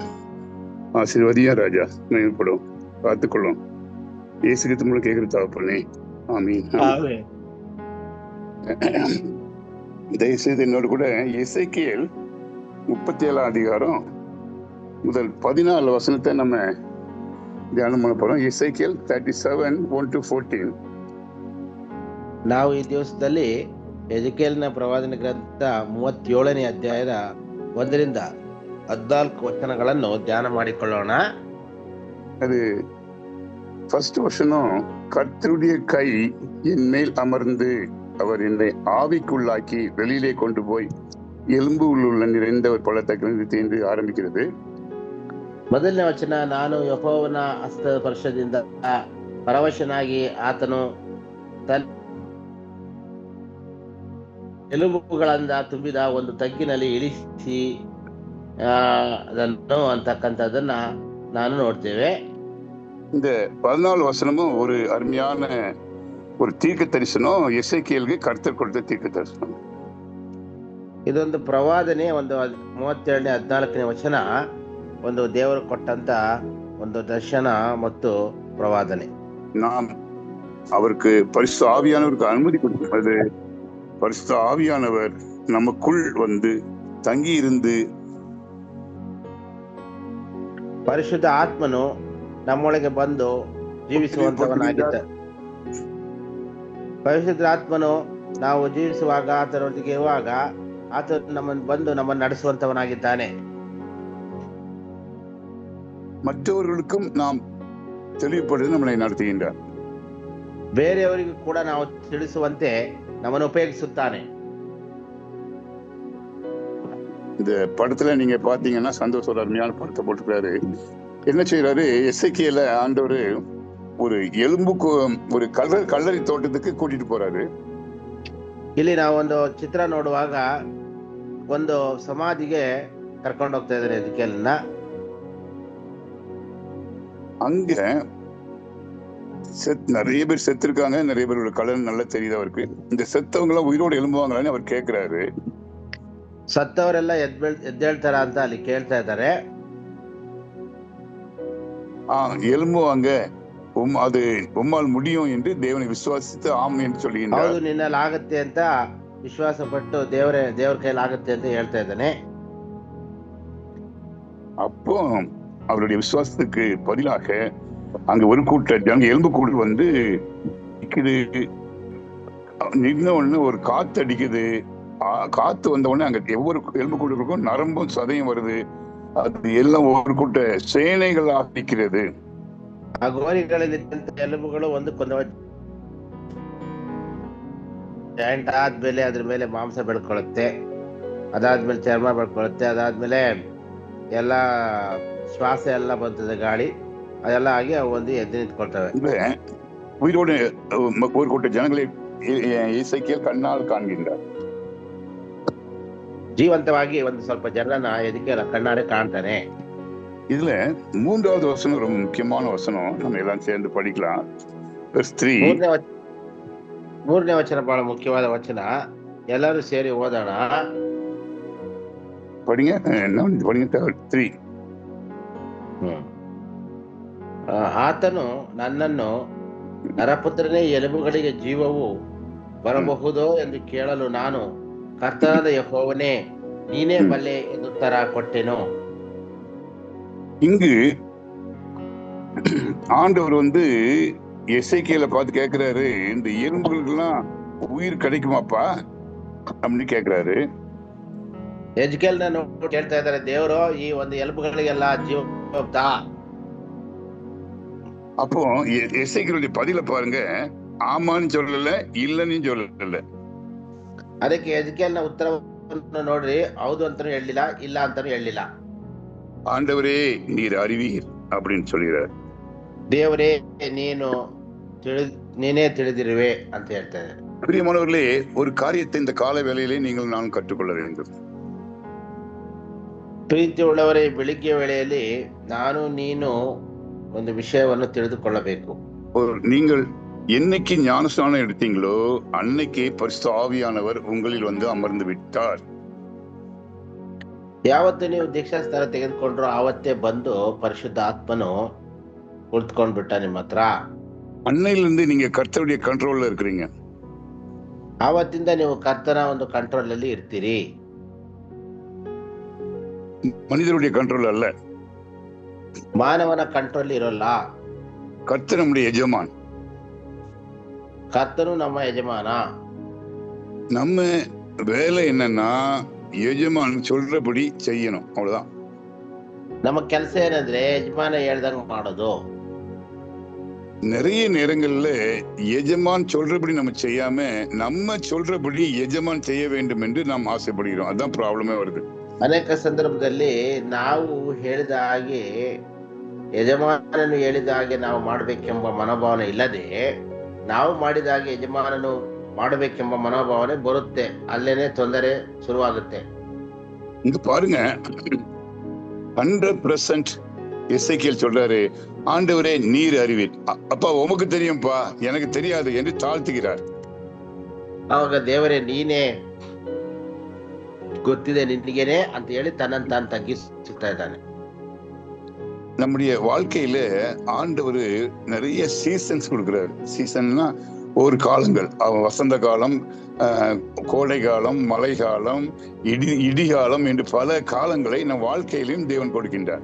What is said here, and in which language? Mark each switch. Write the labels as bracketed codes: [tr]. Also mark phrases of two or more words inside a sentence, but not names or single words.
[ta] ஆசீர்வதியா ராஜா, மேம்படும் பார்த்துக்கொள்ளும். இயேசு கிறிஸ்து மூலம் கேட்கிற தகப்பனே, ஆமீன். தயவுசெய்து என்னோடு கூட எசேக்கியேல் 37 அதிகாரம் முதல் 14 வசனத்தை நம்ம ಧ್ಯಾನ பண்ண போறோம். [kn] ಎಸೇಕಿಯೇಲ್ 37 1-14. ನಾವು ಈ ದಿವಸದಲ್ಲಿ ಎಜೆಕಿಯೇಲನ ಪ್ರವಾದನೆ ಗ್ರಂಥ 37ನೇ ಅಧ್ಯಾಯದ 1ರಿಂದ 14 ವಚನಗಳನ್ನು ಧ್ಯಾನ ಮಾಡಿಕೊಳ್ಳೋಣ. [ta] அது ஃபர்ஸ்ட் வசனம், கர்த்தருடைய கை என் மேல் அமர்ந்து அவர் என்னை ஆவிக்குள்ளாக்கி வெளியிலே கொண்டு போய் எலும்பு உள்ள நிறைந்த ஒரு பள்ளத்தாக்கு என்று ஆரம்பிக்கிறது. [kn] ಮೊದಲನೇ ವಚನ, ನಾನು ಯೆಹೋವನ ಹಸ್ತದ ಸ್ಪರ್ಶದಿಂದ ಪರವಶನಾಗಿ ಆತನು ತನ್ನ ಎಲುಬುಗಳಿಂದ ತುಂಬಿದ ಒಂದು ತಗ್ಗಿನಲ್ಲಿ ಇಳಿಸಿ ಅದನ್ನು ಅಂತಕ್ಕಂಥದ್ದನ್ನ ನಾನು ನೋಡ್ತೇವೆ. [ta] இந்த 14 வசனமும் ஒரு அருமையான ஒரு தீர்க்க தரிசனம். எசேக்கியேலுக்கு கர்த்தர் கொடுத்த தீர்க்க தரிசனம். [kn] ಇದೊಂದು ಪ್ರವಾದನೆ. ಒಂದು 37ನೇ 14ನೇ ವಚನ ಒಂದು ದೇವರು ಕೊಟ್ಟಂತ ಒಂದು ದರ್ಶನ ಮತ್ತು ಪ್ರವಾದನೆ. [ta] நாம் அவருக்கு பரிசுத்த ஆவியானவருக்கு அனுமதி கொடுக்கிறது. பரிசுத்த ஆவியானவர் நமக்குள் வந்து தங்கி இருந்து [kn] ಪರಿಶುದ್ಧ ಆತ್ಮನು ನಮ್ಮೊಳಗೆ ಬಂದು ಜೀವಿಸುವಂತವನಾಗಿದ್ದ. ಪರಿಶುದ್ಧ ಆತ್ಮನು ನಾವು ಜೀವಿಸುವಾಗ, ಆತನೊಂದಿಗೆ ಇರುವಾಗ ಆತ ನಮ್ಮನ್ನು ನಡೆಸುವಂತವನಾಗಿದ್ದಾನೆ. [ta] மற்றவர்களுக்கும் நாம் தெளிவுபடுத்தி நம்மளை நடத்துகின்றார். [kn] ಬೇರೆಯವರಿಗೂ ಕೂಡ ನಾವು ತಿಳಿಸುವಂತೆ ನಮ್ಮನ್ನು ಉಪಯೋಗಿಸುತ್ತಾನೆ. [ta] இந்த படத்துல நீங்க பாத்தீங்கன்னா சந்தோஷ் ஒரு அருமையான படத்தை போட்டுக்கிறாரு. என்ன செய்யறாரு, எசேக்கியேல ஆண்டவர் ஒரு ஒரு கல்லறை தோட்டத்துக்கு கூட்டிட்டு போறாரு. [kn] ಇಲ್ಲಿ ನಾವೊಂದು ಚಿತ್ರ ನೋಡುವಾಗ ಒಂದು ಸಮಾಧಿಗೆ ಕರ್ಕೊಂಡು ಹೋಗ್ತಾ ಇದ್ದಾರೆ ಎಜೆಕಿಯೇಲನ್ನ. [ta] அங்க நிறைய பேர் செத்துருக்காங்க. நிறைய பேரோட கலர் நல்லா தெரியுது அவருக்கு. இந்த செத்தவங்க எல்லாம் உயிரோடு எழும்புவாங்களான்னு அவர் கேட்கிறாரு. [kn] ಸತ್ತವರೆಲ್ಲ ಎದ್ದೇಳ್ತಾರ ಅಂತ ಅಲ್ಲಿ ಕೇಳ್ತಾ ಇದ್ದಾರೆ. [ta] எழும்புவாங்க, அது உம்மால் முடியும் என்று தேவனை விசுவாசித்து ஆம் என்று சொல்லுகின்றார். [kn] ಹೌದು, ನಿನ್ನಲ್ಲಿ ಆಗತ್ತೆ ಅಂತ ವಿಶ್ವಾಸ ಪಟ್ಟು ದೇವರ ಕೈಯಲ್ಲಿ ಆಗತ್ತೆ ಅಂತ ಹೇಳ್ತಾ ಇದ್ದಾನೆ. [ta] அப்போ அவருடைய விசுவாசத்துக்கு பதிலாக அங்க ஒரு கூட்ட ஜனங்க எலும்பு கூடு வந்து நின்ன உடனே ஒரு காத்து அடிக்குது. காத்து வந்த உடனே அங்க ஒவ்வொரு எலும்பு கூடுக்கும் நரம்பும் சதையும் வருது. அது எல்லாம் ஒரு கூட்ட சேனைகளாக நிற்கிறது. [kn] ಆ ಗೋರಿಗಳಲ್ಲಿ ಎಲುಬುಗಳು ಒಂದಕ್ಕೊಂದು ಜಾಯಿಂಟ್ ಆದ್ಮೇಲೆ ಅದ್ರ ಮೇಲೆ ಮಾಂಸ ಬೆಳ್ಕೊಳ್ಳುತ್ತೆ, ಅದಾದ್ಮೇಲೆ ಚರ್ಮ ಬೆಳ್ಕೊಳ್ಳುತ್ತೆ, ಅದಾದ್ಮೇಲೆ ಎಲ್ಲ ಶ್ವಾಸ ಎಲ್ಲ ಬರ್ತದೆ, ಗಾಳಿ ಅದೆಲ್ಲ ಆಗಿ ಅವು ಒಂದು ಎದ್ದು ನಿಂತ್ಕೊಳ್ತವೆ. [ta] உயிரோடு ஒரு கூட்ட ஜனங்களை எசேக்கியேல் கண்ணால் காண்கின்றார். [kn] ಜೀವಂತವಾಗಿ ಒಂದು ಸ್ವಲ್ಪ ಜನರನ್ನ ಎಜೆಕಿಯೇಲ ಕಣ್ಣಾರೆ ಕಾಣ್ತಾನೆ. [ta] இதுல 3வது வசனம் ரொம்ப முக்கியமான வசனம். நம்ம எல்லாம் சேர்ந்து படிக்கலாம். [kn] ಮೂರನೇ ವಚನ ಬಹಳ ಮುಖ್ಯವಾದ ವಚನ. ಎಲ್ಲರೂ ಸೇರಿ ಓದೋಣ. [ta] படிங்க. 3. [kn] ಆತನು ನನ್ನನ್ನು, ನರಪುತ್ರನೇ, ಎಲುಬುಗಳಿಗೆ ಜೀವವು ಬರಬಹುದೋ ಎಂದು ಕೇಳಲು ನಾನು, ಕರ್ತನಾದ ಯೆಹೋವನೇ ನೀನೇ ಬಲ್ಲೆ ಎಂದು ಉತ್ತರ ಕೊಟ್ಟೆನು. [ta] இங்கு ஆண்டவர் வந்து எசேக்கியேல பார்த்து கேட்கிறாரு, இந்த எலும்புகளுக்கு எல்லாம் உயிர் கிடைக்குமாப்பா அப்படின்னு கேட்கிறாரு. [kn] ಎಜೆಕಿಯೇಲನ ಕೇಳ್ತಾ ಇದ್ದಾರೆ, ದೇವರು ಈ ಒಂದು ಎಲುಬುಗಳಿಗೆಲ್ಲ ಜೀವ ಹೋಗ್ತಾ? [ta] அப்போ எசேக்கியேலுடைய பதில பாருங்க, ஆமான்னு சொல்லல, இல்லன்னு சொல்லல. [kn] ಅದಕ್ಕೆ ಎಜೆಕಿಯೇಲನ ಉತ್ತರವನ್ನು ನೋಡ್ರಿ, ಹೌದು ಅಂತಾನು ಹೇಳಲಿಲ್ಲ, ಇಲ್ಲ ಅಂತಾನು ಹೇಳಲಿಲ್ಲ. [ta] ஆண்டவரே நீர் அறிவீர் அப்படின்னு சொல்கிறார். [kn] ದೇವರೇ ನೀನು ನೀನೇ ತಿಳಿದಿರುವೆ ಅಂತ ಹೇಳ್ತಾ ಇದ್ದಾರೆ. [ta] பிரியமானவர்களே, ஒரு காரியத்தை இந்த கால வேளையிலே நீங்கள் நான் கற்றுக்கொள்ள வேண்டும். [kn] ಪ್ರೀತಿ ಉಳ್ಳವರೇ, ಬೆಳಿಗ್ಗೆ ವೇಳೆಯಲ್ಲಿ ನಾನು ನೀನು ಒಂದು ವಿಷಯವನ್ನು ತಿಳಿದುಕೊಳ್ಳಬೇಕು. [ta] நீங்கள் என்னைக்கு ஞானஸ்நானம் எடுத்தீங்களோ அன்னைக்கு பரிசுத்த ஆவியானவர் உங்களில் வந்து அமர்ந்து விட்டார். [kn] ಯಾವತ್ತು ನೀವು ದೀಕ್ಷಾ ಸ್ಥಾನ ತೆಗೆದುಕೊಂಡ್ರು ಆವತ್ತೇ ಬಂದು ಪರಿಶುದ್ಧ ಆತ್ಮನು ಕುಳಿತುಕೊಂಡ್ಬಿಟ್ಟ ನಿಮ್ಮ ಹತ್ರ. [ta] அன்னையிலிருந்து நீங்க கர்த்தருடைய கண்ட்ரோல்ல இருக்கிறீங்க. [kn] ಆವತ್ತಿಂದ ನೀವು ಕರ್ತನ ಒಂದು ಕಂಟ್ರೋಲ್ ಅಲ್ಲಿ ಇರ್ತೀರಿ, [ta] மனிதருடைய கண்ட்ரோல் அல்ல. [kn] ಮಾನವನ ಕಂಟ್ರೋಲ್ ಇರೋಲ್ಲ. [ta] கர்த்தர் நம்முடைய எஜமான். [kn] ಕರ್ತನು ನಮ್ಮ ಯಜಮಾನ. [ta] நம்ம வேலை என்னன்னா எஜமான் சொல்றபடி செய்யணும், அவ்வளவுதான். [kn] ನಮ್ಮ ಕೆಲಸ ಏನಂದ್ರೆ ಯಜಮಾನ ಹೇಳ್ದಂಗ ಮಾಡೋದು. [ta] நிறைய நேரங்கள்ல எஜமான் சொல்றபடி நம்ம செய்யாம நம்ம சொல்றபடி எஜமான் செய்ய வேண்டும் என்று நாம் ஆசைப்படுகிறோம். அதான் ப்ராப்ளமே வருது. [kn] ಅನೇಕ ಸಂದರ್ಭದಲ್ಲಿ ನಾವು ಹೇಳಿದ ಹಾಗೆ, ಯಜಮಾನನು ಹೇಳಿದ ಹಾಗೆ ನಾವು ಮಾಡಬೇಕೆಂಬ ಮನೋಭಾವನೆ ಇಲ್ಲದೆ, ನಾವು ಮಾಡಿದ ಹಾಗೆ ಯಜಮಾನನು ಮಾಡಬೇಕೆಂಬ ಮನೋಭಾವನೆ ಬರುತ್ತೆ. ಅಲ್ಲೇನೆ ತೊಂದರೆ ಶುರುವಾಗುತ್ತೆ. [ta] இங்க பாருங்க, 100% எசேக்கியேல் சொல்றாரு, ஆண்டவரே நீர் அறிவீர். அப்பா உமக்கு தெரியும்பா, எனக்கு தெரியாது என்று தாழ்த்துகிறார். [kn] ಅವಾಗ ದೇವರೇ ನೀನೇ ಗೊತ್ತಿದೆ ನಿನಗೇನೆ ಅಂತ ಹೇಳಿ ತನ್ನನ್ನು ತಾನು ತಗ್ಗಿಸ್ತಾ ಇದ್ದಾನೆ. [ta] நம்முடைய வாழ்க்கையில ஆண்டவர் நிறைய சீசன்ஸ் கொடுக்கிறாரு. சீசன்னா ஒரு காலங்கள், வசந்த காலம், கோடை காலம், மழை காலம், இடிகாலம் என்று பல காலங்களை நம் வாழ்க்கையிலும் தேவன் கொடுக்கின்றார்.